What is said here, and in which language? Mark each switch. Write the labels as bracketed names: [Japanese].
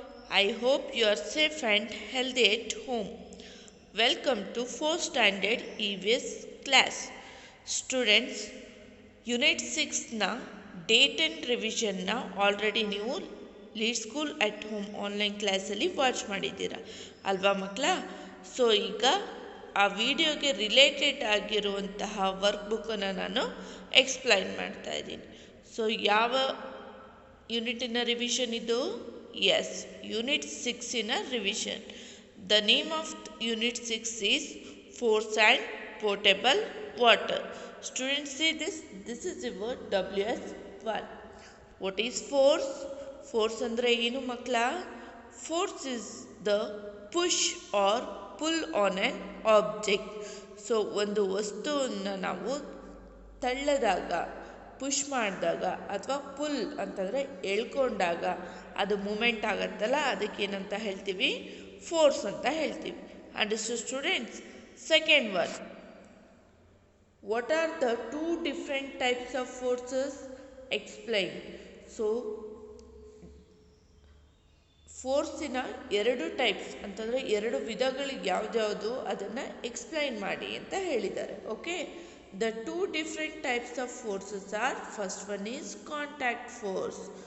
[English] I hope you are safe and healthy at home. Welcome to 4th Standard EVS class. Students, Unit 6 na Date and Revision na already [Kannada] ನೀವು lead school at home online ಕ್ಲಾಸಲ್ಲಿ watch ಮಾಡಿದ್ದೀರಾ ಅಲ್ವಾ ಮಕ್ಕಳ? So ಈಗ ಆ ವಿಡಿಯೋಗೆ related ಆಗಿರುವಂತಹ work ಬುಕ್ಕನ್ನು ನಾನು ಎಕ್ಸ್ಪ್ಲೈನ್ ಮಾಡ್ತಾ ಇದ್ದೀನಿ. ಸೊ ಯಾವ ಯೂನಿಟಿನ ರಿವಿಷನ್ ಇದು? [English] Yes, unit 6 revision. The name of unit 6 is force and portable water. Students, see this is the word WS1. What is force? [Kannada] Force ಅಂದರೆ ಏನು ಮಕ್ಕಳ? [English] Force is the push or pull on an object. [Kannada] So ಒಂದು ವಸ್ತುವನ್ನು ನಾವು ತಳ್ಳದಾಗ, push ಮಾಡಿದಾಗ ಅಥವಾ full ಅಂತಂದರೆ ಎಳ್ಕೊಂಡಾಗ ಅದು ಮೂಮೆಂಟ್ ಆಗುತ್ತಲ್ಲ, ಅದಕ್ಕೇನಂತ ಹೇಳ್ತೀವಿ? ಫೋರ್ಸ್ ಅಂತ ಹೇಳ್ತೀವಿ. [English] Understood students? Second one, what are the two different types of forces? Explain. [Kannada] So ಫೋರ್ಸಿನ ಎರಡು ಟೈಪ್ಸ್ ಅಂತಂದರೆ ಎರಡು ವಿಧಗಳು ಯಾವ್ದ್ಯಾವುದು ಅದನ್ನು ಎಕ್ಸ್ಪ್ಲೈನ್ ಮಾಡಿ ಅಂತ ಹೇಳಿದ್ದಾರೆ. [English] Okay, the two different types of forces are, first one is contact force.